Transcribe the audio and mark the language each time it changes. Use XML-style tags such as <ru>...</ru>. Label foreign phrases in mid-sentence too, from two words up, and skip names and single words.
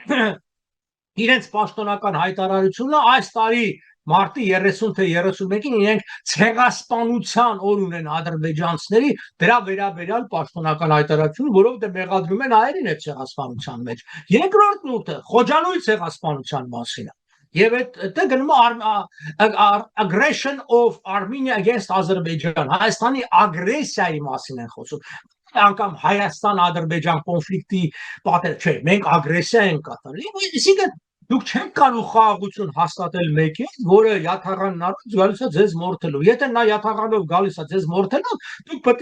<hy>իրենց պաշտոնական հայտարարությունն է այս տարի մարտի 30 թե 31-ին իրենք ցեղասպանության օր ունեն ադրբեջանցիների, դրա վերաբերյալ պաշտոնական հայտարարություն, որովհետև մեղադրում են հայերին այդ ցեղասպանության մեջ։ Երկրորդ նյութը Խոջանոյի ցեղասպանության մասին է։ Եվ դա գնում է</hy> <en>aggression of Armenia against Azerbaijan,</en> <hy>Հայաստանի ագրեսիայի մասին են խոսում։ Անկամ Հայաստան-Ադրբեջան կոնֆլիկտի պատեր, չէ, մենք ագրեսիա ենք կատարել։ Այսինքն դուք չեք կարող խաղաղություն հաստատել մեկին, որը յաթաղանն առած գալիս է ձեզ մորթելու։ Եթե նա յաթաղանով գալիս է ձեզ մորթելու, դուք պետք</hy>